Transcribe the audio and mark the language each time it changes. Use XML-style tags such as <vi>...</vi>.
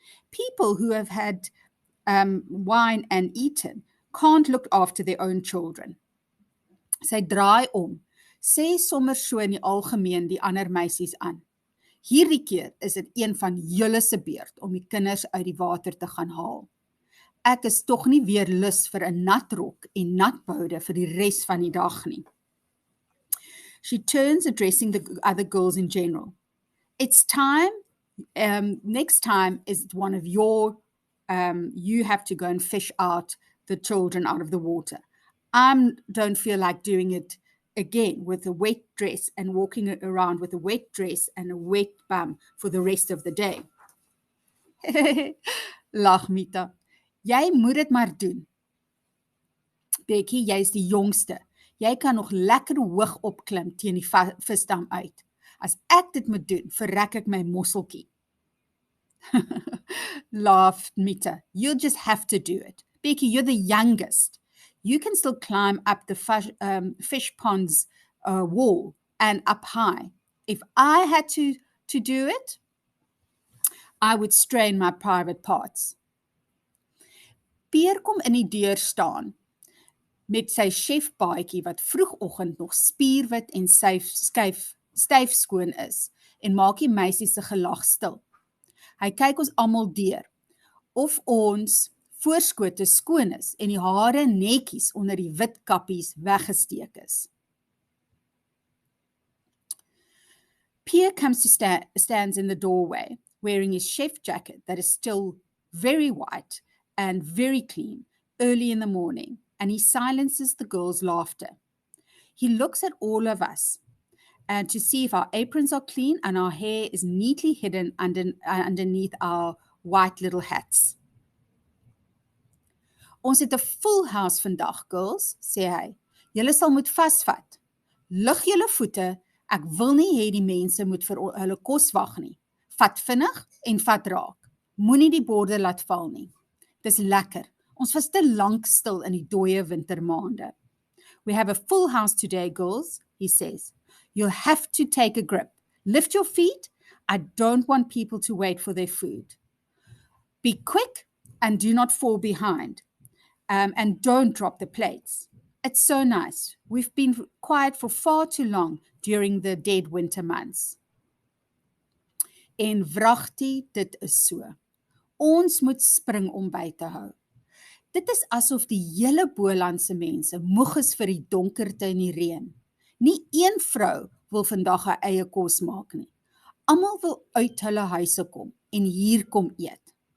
<en>People who have had wine and eaten can't look after their own children.</en> <af>Sy draai om, sê sommer so in die algemeen die ander meisies aan. Hierdie keer is dit een van julle se beurt om die kinders uit die water te gaan haal. Ek is tog nie weer lus vir 'n nat rok en nat boude vir die res van die dag nie.</af> <en>She turns, addressing the other girls in general. It's time, next time is one of your, you have to go and fish out the children out of the water. I don't feel like doing it again with a wet dress and walking around with a wet dress and a wet bum for the rest of the day.</en> <af>Lag Mita. Jy moet dit maar doen. Becky, jy is die jongste. Jy kan nog lekker hoog opklim teen die visdam uit. As ek dit moet doen, verrek ek my mosseltjie.</af> <en>Laughed Mita. You'll just have to do it. Becky, you're the youngest. You can still climb up the fish pond's wall and up high. If I had to do it, I would strain my private parts.</en> <af>Pier kom in die deur staan met sy chefbaadjie wat vroegoggend nog spierwit en styf skoon is en maak die meisies se gelag stil. Hy kyk ons almal deur of ons voorskote skoon is en die hare netjies onder die wit kappies weggesteek is.</af> <en>Pierre comes to stands in the doorway, wearing his chef jacket that is still very white and very clean, early in the morning, and he silences the girls' laughter. He looks at all of us and to see if our aprons are clean and our hair is neatly hidden underneath our white little hats.</en> <af>Ons het 'n</af> <en>full house</en> <af>vandag,</af> <en>girls,</en> <af>sê hy. Julle sal moet vasvat. Lig julle voete, ek wil nie hê die mense moet vir hulle kos wag nie. Vat vinnig en vat raak. Moenie die borde laat val nie. Dis lekker. Ons was te lank stil in die dooie wintermaande.</af> <en>We have a full house today, girls, he says. You'll have to take a grip. Lift your feet. I don't want people to wait for their food. Be quick and do not fall behind. And don't drop the plates. It's so nice. We've been quiet for far too long during the dead winter months.</en> <af>En wragtie, dit is so. Ons moet spring om by te hou. Dit is asof die hele Bolandse mense moeg is vir die donkerte en die reën. Nie een vrou wil vandag haar eie kos maak nie. Almal wil uit hulle huise kom en hier kom eet.</af>